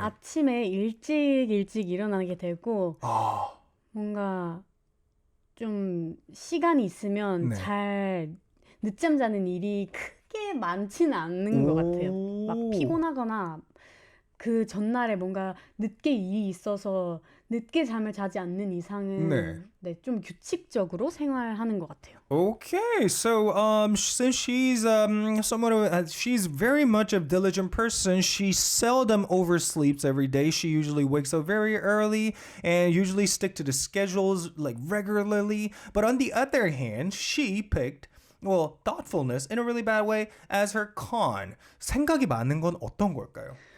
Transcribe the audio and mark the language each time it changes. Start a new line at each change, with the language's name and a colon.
Korean: 아침에 일찍 일어나게 되고 뭔가 좀 시간이 있으면 네. 잘 늦잠 자는 일이 크게 많지는 않는 것 같아요. 막 피곤하거나 그 전날에 뭔가 늦게 일이 있어서 늦게 잠을 자지 않는 이상은 네, 좀 규칙적으로 생활하는 것 같아요.
English: Okay, so since she's she's very much a diligent person, she seldom oversleeps every day. She usually wakes up very early and usually stick to the schedules like regularly. But on the other hand, she picked thoughtfulness in a really bad way as her con.
Korean: 생각이 많은 건 어떤 걸까요?